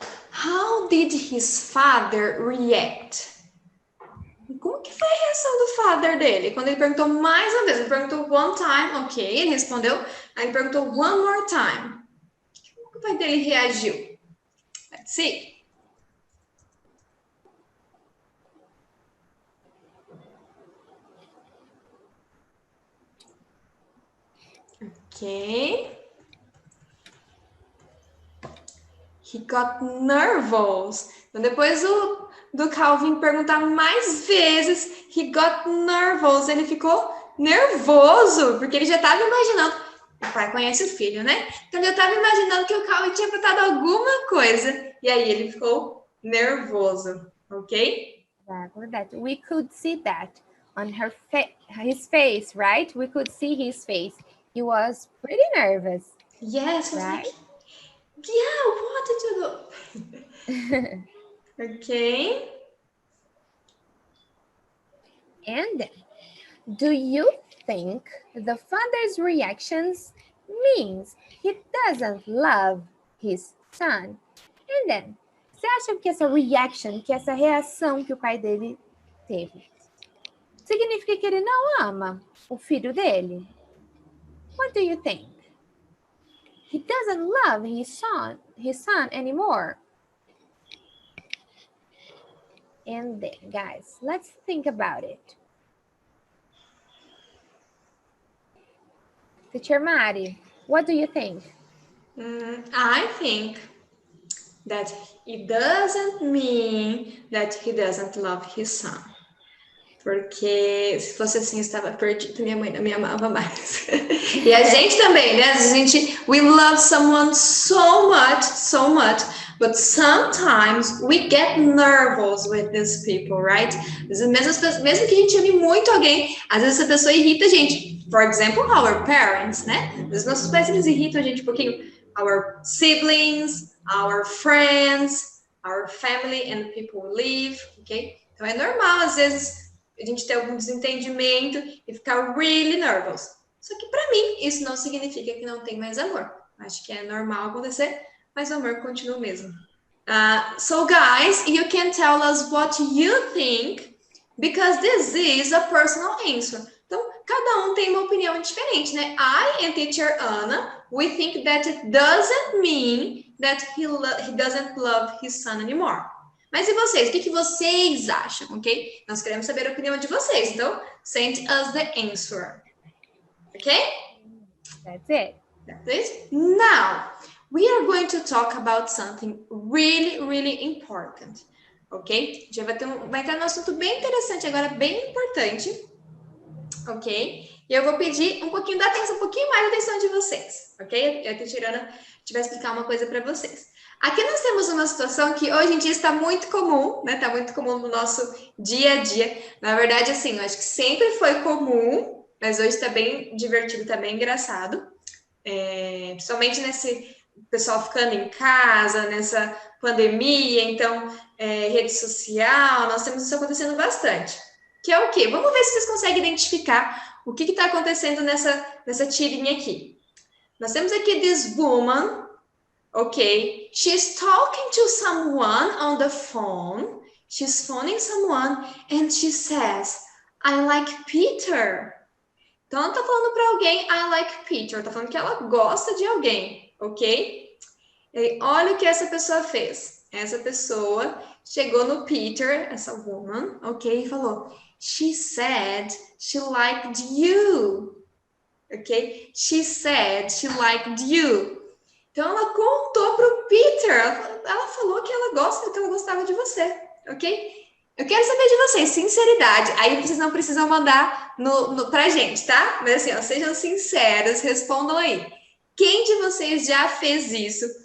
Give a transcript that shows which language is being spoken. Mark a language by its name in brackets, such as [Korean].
[English] How did his father react? [Portuguese] Como que foi a reação do father dele? Quando ele perguntou mais uma vez, ele perguntou one time, ok, ele respondeu, aí ele perguntou one more time. Como que o pai dele reagiu? [English] Let's see. Ok. He got nervous. [Portuguese] Então, depois do Calvin perguntar mais vezes, [English] he got nervous. [Portuguese] Ele ficou nervoso, porque ele já estava imaginando. O pai conhece o filho, né? Então, ele já estava imaginando que o Calvin tinha perguntado alguma coisa. E aí, ele ficou nervoso, ok? [English] Exactly that. We could see that on his face, right? We could see his face. He was pretty nervous. Yes, right? Like, yeah, what did you do? Okay. And do you think the father's reactions means he doesn't love his son? And then, [Portuguese] você acha que essa reaction, que essa reação que o pai dele teve, significa que ele não ama o filho dele? [English] What do you think? He doesn't love his son anymore. And then, guys, let's think about it. Teacher Mari, what do you think? I think that it doesn't mean that he doesn't love his son. [Portuguese] Porque se fosse assim, eu estava perdida, minha mãe não me amava mais. E a gente também, né? [English] We love someone so much, but sometimes we get nervous with these people, right? [Portuguese] Mesmo que a gente ame muito alguém, às vezes essa pessoa irrita a gente. [English] For example, our parents, [Portuguese] né? Às vezes nossos pais, eles irritam a gente um pouquinho. [English] Our siblings, our friends, our family and people we live, ok? [Portuguese] Então é normal, às vezes, a gente ter algum desentendimento e ficar [English] really nervous. [Portuguese] Só que para mim, isso não significa que não tem mais amor. Acho que é normal acontecer, mas o amor continua o mesmo. [English] So guys, you can tell us what you think, because this is a personal answer. [Portuguese] Então, cada um tem uma opinião diferente, né? [English] I and teacher Anna, we think that it doesn't mean that he doesn't love his son anymore. [Portuguese] Mas e vocês? O que vocês acham, ok? Nós queremos saber a opinião de vocês. [English] Então, send us the answer. Ok? That's it. That's it. Now, we are going to talk about something really, really important. Ok? [Portuguese] Já vai ter um assunto bem interessante agora, bem importante. Ok? E eu vou pedir um pouquinho mais de atenção de vocês. Ok? Eu estou tirando, a gente vai explicar uma coisa para vocês. Aqui nós temos uma situação que hoje em dia está muito comum, né? Está muito comum no nosso dia a dia. Na verdade, assim, eu acho que sempre foi comum, mas hoje está bem divertido, está bem engraçado. Principalmente nesse pessoal ficando em casa, nessa pandemia, então, rede social, nós temos isso acontecendo bastante. Que é o quê? Vamos ver se vocês conseguem identificar o que está acontecendo nessa tirinha aqui. Nós temos aqui [English] this woman. Okay, she's talking to someone on the phone. She's phoning someone and she says, I like Peter. [Portuguese] Então, ela tá falando para alguém, [English] I like Peter. [Portuguese] Tá falando que ela gosta de alguém, ok? E olha o que essa pessoa fez. Essa pessoa chegou no Peter, essa woman, ok? E falou, [English] she said she liked you. Ok? She said she liked you. [Portuguese] Então, ela contou para o Peter, ela falou que ela gostava de você, ok? Eu quero saber de vocês, sinceridade. Aí vocês não precisam mandar pra gente, tá? Mas assim, ó, sejam sinceros, respondam aí. Quem de vocês já fez isso?